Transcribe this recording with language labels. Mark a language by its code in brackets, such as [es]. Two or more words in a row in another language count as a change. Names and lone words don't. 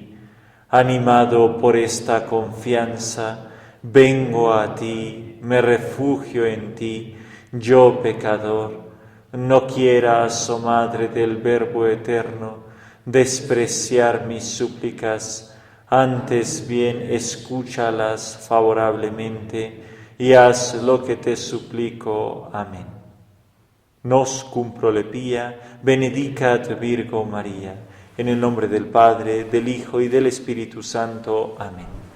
[es] Animado por esta confianza, vengo a ti, me refugio en ti, yo pecador. No quieras, oh Madre del Verbo eterno, despreciar mis súplicas, antes bien escúchalas favorablemente y haz lo que te suplico. Amén. [la] Nos cum prolepia, benedicat Virgo María. [es] En el nombre del Padre, del Hijo y del Espíritu Santo. Amén.